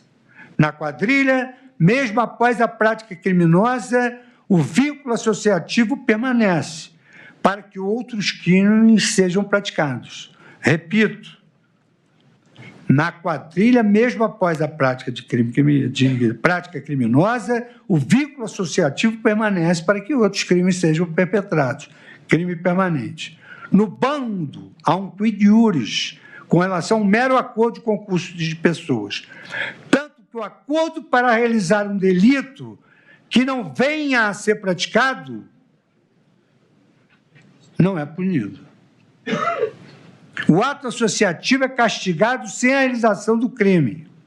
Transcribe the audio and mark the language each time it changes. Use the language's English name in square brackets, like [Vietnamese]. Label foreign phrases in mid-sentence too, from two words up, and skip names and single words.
[Portuguese] Na quadrilha, mesmo após a prática criminosa, o vínculo associativo permanece, para que outros crimes sejam praticados. Repito, na quadrilha, mesmo após a prática de prática criminosa, o vínculo associativo permanece para que outros crimes sejam perpetrados. Crime permanente. No bando, há um [Latin] quid iuris [Portuguese] com relação a um mero acordo de concurso de pessoas. Tanto que o acordo para realizar um delito que não venha a ser praticado não é punido. O ato associativo é castigado sem a realização do crime.